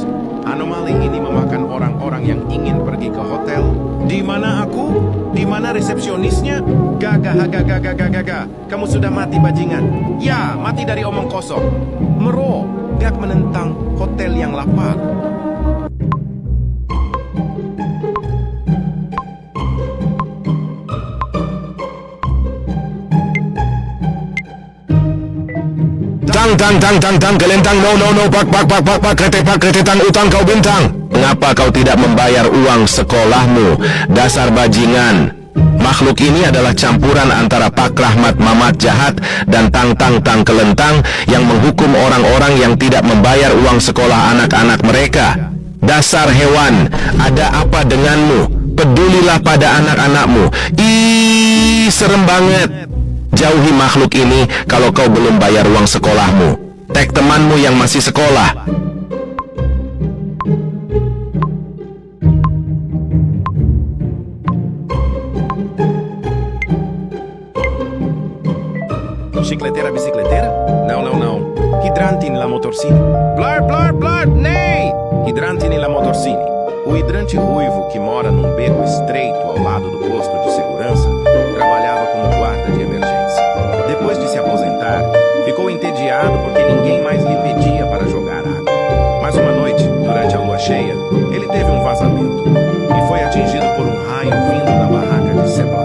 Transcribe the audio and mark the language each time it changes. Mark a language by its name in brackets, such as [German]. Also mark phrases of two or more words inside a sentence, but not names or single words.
[Indonesian] Anomali ini memakan orang-orang yang ingin pergi ke hotel. Di mana aku? Di mana resepsionisnya? Gaga. Kamu sudah mati bajingan. Ya, mati dari omong kosong. Mero, gak menentang hotel yang lapar. Tang, kelentang, no, pak, keretetan utang kau bintang. Mengapa kau tidak membayar uang sekolahmu, dasar bajingan? Makhluk ini adalah campuran antara Pak Rahmat Mamat jahat dan Tang kelentang yang menghukum orang-orang yang tidak membayar uang sekolah anak-anak mereka. Dasar hewan, ada apa denganmu? Pedulilah pada anak-anakmu. Serem banget. Jauhi makhluk ini kalau kau belum bayar uang sekolahmu. Tag temanmu yang masih sekolah. [Portuguese] Bicicleteira? Não. Hidrante nella motorsini. Blar, nei! Hidrante nella motorsini. O hidrante ruivo que mora num beco estreito ao lado do posto de segurança trabalhava como guarda de emergência. Depois de se aposentar, ficou entediado porque ninguém mais lhe pedia para jogar água. Mas uma noite, durante a lua cheia, ele teve um vazamento e foi atingido por um raio vindo da barraca de Seblak.